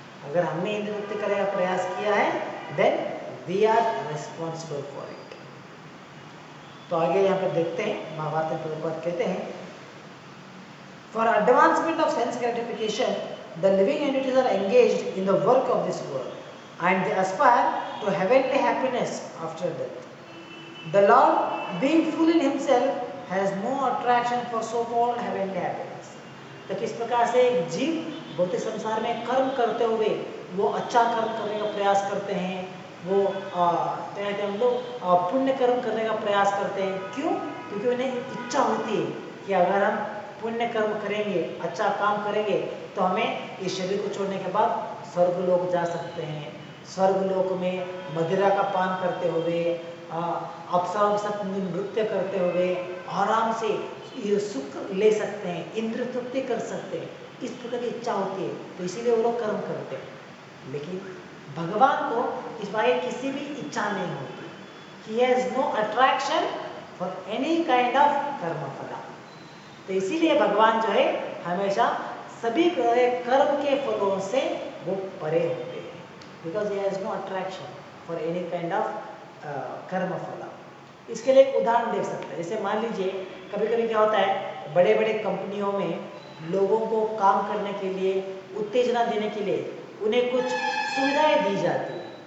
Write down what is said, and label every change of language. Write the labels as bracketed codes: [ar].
[hi] अगर हमने इंद्रिय तृप्ति करने का प्रयास किया है [en] Then we are responsible for it. [hi] तो आगे यहाँ पर देखते हैं, महाभारत में प्रभुपाद कहते हैं, [en] For advancement of sense gratification the living entities are engaged in the work of this world and they aspire to heavenly happiness after death. The Lord, being full in Himself, has no attraction for so-called heavenly happiness. [hi] तो किस प्रकार से एक जीव भौतिक संसार में कर्म करते हुए वो अच्छा कर्म करने का प्रयास करते हैं, वो कहते हैं हम लोग पुण्य कर्म करने का प्रयास करते हैं। क्यों? क्योंकि उन्हें इच्छा होती है कि अगर हम पुण्य कर्म करेंगे, अच्छा काम करेंगे, तो हमें इस शरीर को छोड़ने के बाद स्वर्ग लोक जा सकते हैं। स्वर्ग लोक में मदिरा का पान करते हुए, अप्सराओं के साथ नृत्य करते हुए आराम से ये सुख ले सकते हैं, इंद्रिय तृप्ति कर सकते हैं, इस प्रकार की इच्छा होती है, तो इसीलिए वो लोग कर्म करते हैं। लेकिन भगवान को इस बारे किसी भी इच्छा नहीं होती। [en] He has no attraction for any kind of karma फला। [hi] तो इसीलिए भगवान जो है हमेशा सभी कर्म के फलों से वो परे होते हैं, [en] because he has no attraction for any kind of [hi] कर्म फला। इसके लिए एक उदाहरण देख सकते हैं। जैसे मान लीजिए कभी कभी क्या होता है, बड़े बड़े कंपनियों में लोगों को काम करने के लिए उत्तेजना देने के लिए उन्हें कुछ सुविधाएं दी जाती है।